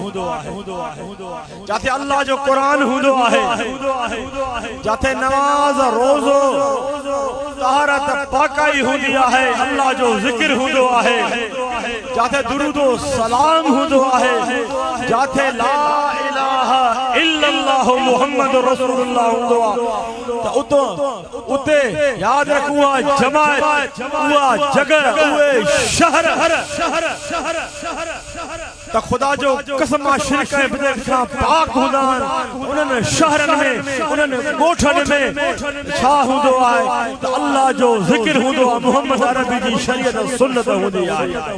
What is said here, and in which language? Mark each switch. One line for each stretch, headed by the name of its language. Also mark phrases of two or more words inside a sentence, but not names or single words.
Sindhi: जाते अल्लाह जो क़ुरान हूंदो आहे, जाते नमाज, रोज़ो, तहारत, पाकाई हूंदी आहे, अल्लाह जो ज़िक्र हूंदो आहे, जाते दुरूद व सलाम हूंदो आहे, जाते
Arabic: لا إله إلا الله محمد رسول الله
Sindhi: हूंदो आहे। त उते याद रखो उहा जमात, उहा जगह, उहे शहर त ख़ुदा जो कसम आहे शिरक ऐं बिदअत खां पाक हूंदा आहिनि। उन्हनि शहरनि में, उन्हनि ॻोठनि में छा हूंदो आहे त अल्लाह जो ज़िक्र हूंदो आहे, मुहम्मद अरबी जी शरीयत सुन्नत हूंदी आहे।